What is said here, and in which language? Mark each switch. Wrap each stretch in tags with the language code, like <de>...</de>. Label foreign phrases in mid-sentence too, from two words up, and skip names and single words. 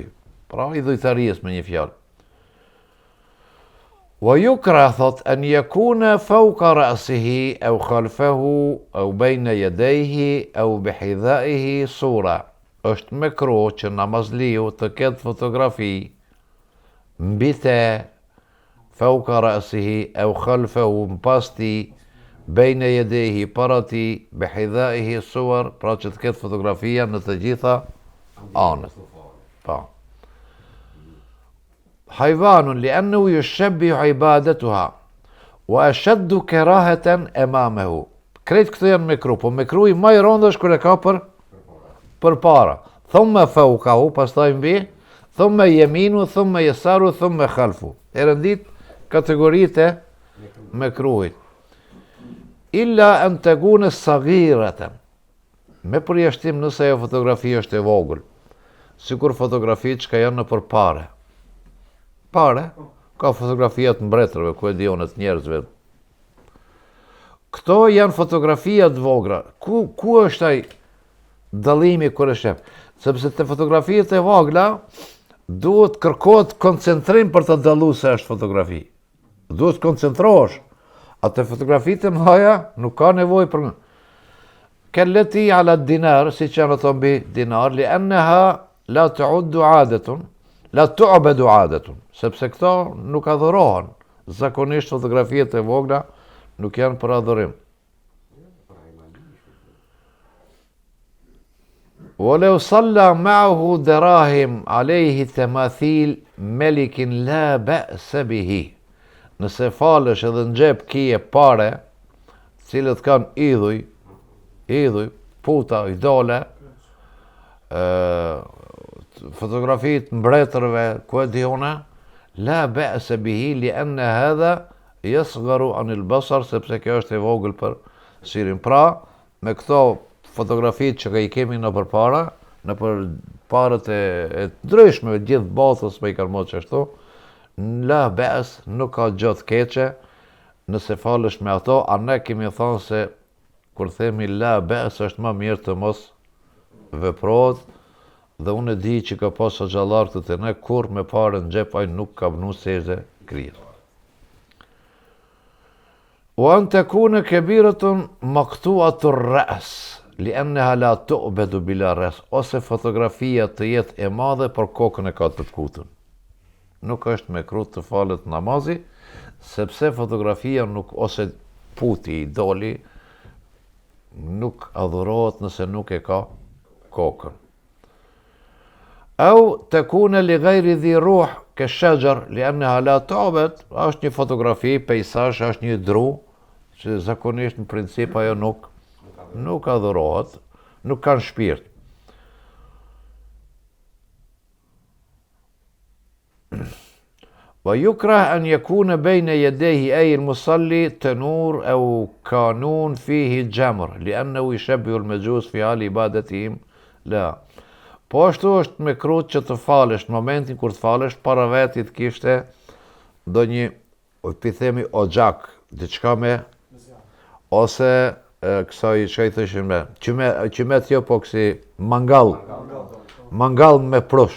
<sq>Pra idhujtarisë me një fjalë.</sq> <ar>ويكره thot أن يكون فوق رأسه أو خلفه أو بين يديه أو بحذائه صورة.</ar> <sq>Është mekruh që namazliu të ketë fotografi mbi te,</sq> <ar>فوق رأسه أو خلفه</ar> <sq>pas ti,</sq> <ar>بين يديه</ar> <sq>para ti,</sq> <ar>بحذائه صور,</ar> <sq>pra që të ketë fotografia në të gjitha anët. Pa.</sq> <ar>حيوان لأنه يشبه عبادتها وأشد كراهة أمامه.</ar> <sq>Krejt këto janë mekruh, po mekruhi më i rëndë është kur e ka për para.</sq> <ar>ثم فوقه,</ar> <sq>pastaj mbi,</sq> <ar>ثم يمين ثم يسار ثم خلف.</ar> <sq>E rëndit kategoritë e mekruhit.</sq> <ar>إلا أن تكون صغيرة.</ar> <sq>Me përjashtim nëse ajo fotografi është e vogël. Sikur fotografitë që janë në përpare. Pare, ka fotografia të mbretërve, ku e dion të njerëzve. Këto janë fotografia të vogra. Ku është ai dallimi kur e shef? Sepse te fotografiat e vogla duhet kërkohet koncentrim për të dalluar se është fotografi. Duhet koncentrohesh. Atë fotografitë e mëdha nuk ka nevojë për</sq> <ar>كالتي على الدينار,</ar> <sq>si që janë ato mbi dinar,</sq> <ar>لأنها لا تعد عادة لا تعبد عادة,</ar> <sq>sepse këto nuk adhurohen. Zakonisht fotografiat e vogla nuk janë për adhurim.</sq> <ar>ولو صلى معه دراهم عليه تماثيل ملك لا بأس به.</ar> <sq>Nëse falesh edhe në xhep kije pare, cilët kanë idhuj, puta, idole, fotografitë mbretërve, ku e dione,</sq> <ar>لا بأس به لأن هذا يصغر عن البصر,</ar> <sq>sepse kjo është e vogël për syrin. Pra, me këto fotografitë që i kemi në përpara, në përparët e ndryshme gjithë botës me i kanë motë ashtu,</sq> <ar>لا بأس,</ar> <sq>nuk ka gjatë keqe nëse falesh me ato, a ne kemi thonë se kur themi</sq> <ar>لا بأس</ar> <sq>është më mirë të mos veprohet, dhe unë e di që ka pas xhallar të ne kur me parën në xhep ai nuk ka vënë sejdë krijet.</sq> <ar>وأن تكون كبيرة مقطوعة الرأس لأنها لا تعبد بلا رأس,</ar> <sq>ose fotografia të jetë e madhe por kokën e ka të kutën. Nuk është mekruh të falet namazi, sepse fotografia nuk, ose puti, idoli, nuk adhurohet nëse nuk e ka kokën.</sq> <ar>أو تكون لغير ذي روح كشجر لأنها لا تعبد,</ar> <sq>është një fotografi, peizazh, është një dru, që zakonisht në princip ajo nuk adhurohet, nuk kanë shpirt.</sq> <ar>ويكره أن يكون بين يديه أي المصلي تنور أو كانون فيه جمر لأنه يشبه المجوس في حال عبادتهم لا.</ar> <sq>Po ashtu është mekruh që të falesh në momentin kur të falesh para vetit kishte ndonjë, pi themi oxhak, diçka me ose kësaj çka i thëshin me qymet jo, po kësi mangall me prush.</sq>